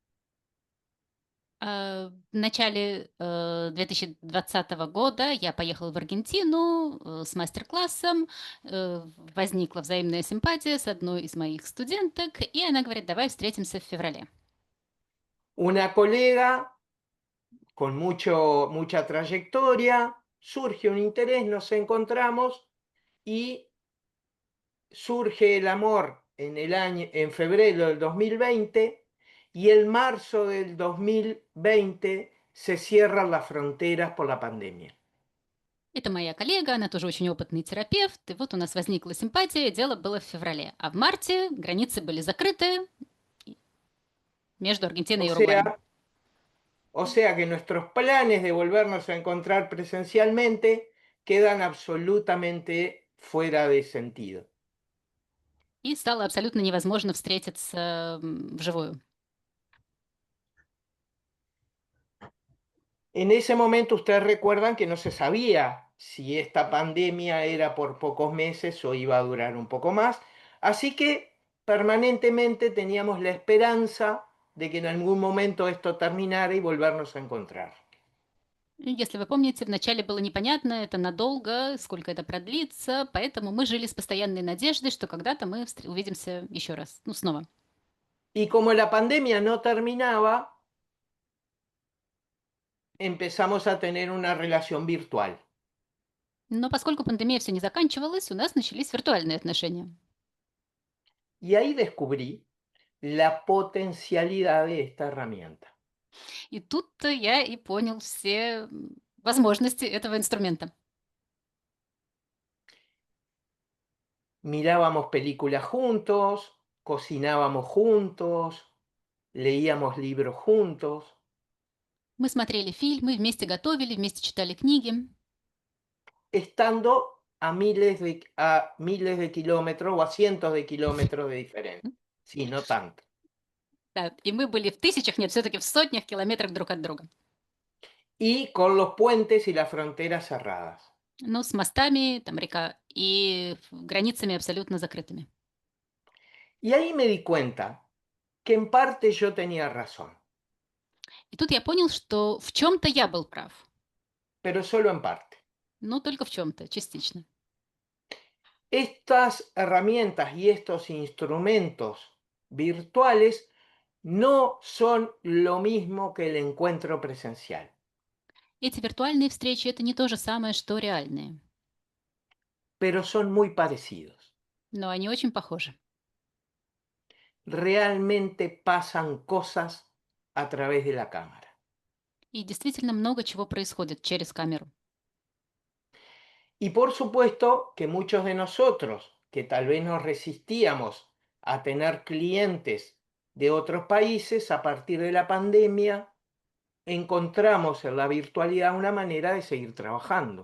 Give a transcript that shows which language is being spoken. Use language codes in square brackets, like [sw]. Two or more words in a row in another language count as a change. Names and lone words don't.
[ru] В начале 2020 года я поехала в Аргентину с мастер-классом. Возникла взаимная симпатия с одной из моих студенток, и она говорит, давай встретимся в феврале. [es] Una colega con mucha trayectoria, surge un interés, nos encontramos y surge el amor en febrero del 2020 y en marzo del 2020 se cierran las fronteras por la pandemia. [ru] Это моя коллега, она тоже очень опытный терапевт, и вот у нас возникла симпатия, дело было в феврале. А в марте границы были закрыты между Аргентиной [es] O [ru] и Уругваем. [es] sea, o sea que nuestros planes de volvernos a encontrar presencialmente quedan absolutamente fuera de sentido. [ru] И стало абсолютно невозможно встретиться вживую. [es] En ese momento ustedes recuerdan que no se sabía si esta pandemia era por pocos meses o iba a durar un poco más, así que permanentemente teníamos la esperanza de que en algún momento esto terminara y volvernos a encontrar. [ru] Если вы помните, вначале было непонятно, это надолго, сколько это продлится, поэтому мы жили с постоянной надеждой, что когда-то мы увидимся еще раз, ну снова. [es] Y como la pandemia no terminaba, empezamos a tener una relación virtual. [ru] Но поскольку пандемия все не заканчивалась, у нас начались виртуальные отношения. [es] Y ahí descubrí la potencialidad de esta herramienta. [ru] И тут-то я и понял все возможности этого инструмента. [es] Mirábamos películas juntos, cocinábamos juntos, leíamos libros juntos, [ru] Мы смотрели фильмы, вместе готовили, вместе читали книги. [es] estando a miles de kilómetros o a cientos de kilómetros de diferencia. Sí, no tanto. [ru] Да, и мы были в тысячах, нет, все-таки в сотнях километрах друг от друга. [es] Y con los puentes y las fronteras cerradas. [ru] Но с мостами, там река, и границами абсолютно закрытыми. [es] Y ahí me di cuenta que en parte yo tenía razón, [ru] И тут я понял, что в чем-то я был прав, [es] pero solo en parte. [ru] но только в чем-то, частично. [es] Estas herramientas y estos instrumentos virtuales no son lo mismo que el encuentro presencial, [ru] Эти виртуальные встречи– это не то же самое, что реальные, [es] pero son muy parecidos. [ru] но они очень похожи. [es] Realmente pasan cosas a través de la cámara. [ru] И действительно много чего происходит через камеру. [es] Y por supuesto que muchos de nosotros, que tal vez nos resistíamos a tener clientes de otros países, a partir de la pandemia, encontramos en la virtualidad una manera de seguir trabajando.